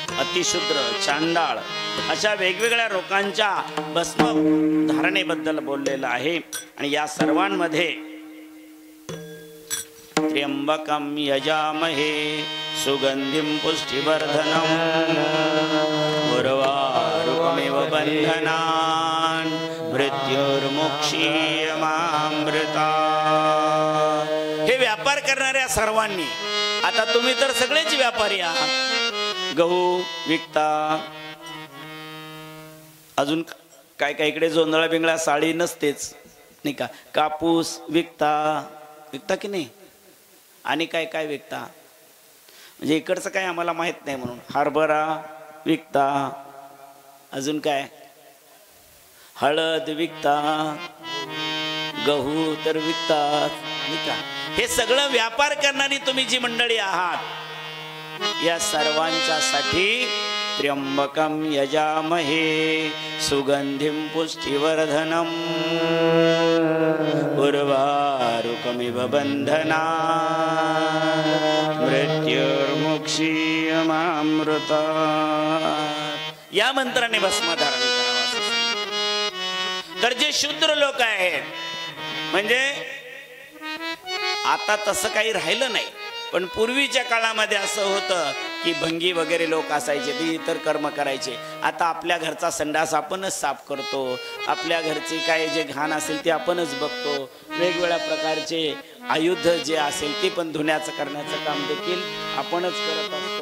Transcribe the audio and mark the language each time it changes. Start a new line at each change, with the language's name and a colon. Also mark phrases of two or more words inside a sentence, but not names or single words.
Marathi: अतिशूद्र, चांडाळ अशा वेगवेगळ्या लोकांच्या भस्म धारणेबद्दल बोललेलं आहे. आणि या सर्वांमध्ये
Sanskrit: त्र्यंबकं यजामहे सुगंधिं पुष्टिवर्धनम् उर्वारुकमिव बन्धनान् मृत्युर्मुक्षीयमामृतात्.
Marathi: हे व्यापार करणाऱ्या सर्वांनी, आता तुम्ही तर सगळेच व्यापारी आहात. गहू विकता, अजून काय काय इकडे जोंधळा बिंगळा साडी नसतेच नाही का, कापूस विकता की नाही, आणि काय काय विकता म्हणजे इकडचं काय आम्हाला माहित नाही म्हणून. हरभरा विकता, अजून काय हळद विकता, गहू तर विकतात नाही का. हे सगळं व्यापार करणारी तुम्ही जी मंडळी आहात, या सर्वांच्या साठी
Sanskrit: त्र्यंबकं यजामहे सुगंधिं पुष्टिवर्धनम् उर्वारुकमिव बन्धनान् मृत्युर्मुक्षीयमामृतात्.
Marathi: या मंत्राने भस्म धारण करावं असं सांगितलं. तर जे शूद्र लोक आहेत, म्हणजे आता तसं काही राहिलं नाही, पण पूर्वीच्या काळामध्ये असं होतं की भंगी वगैरे लोक असायचे, ते इतर कर्म करायचे. आता आपल्या घरचा संडास आपणच साफ करतो, आपल्या घरचे काय जे घाण असेल ते आपणच बघतो, वेगवेगळ्या प्रकारचे आयुध जे असेल ते पण धुण्याचं करण्याचं काम देखील आपणच करत असतो.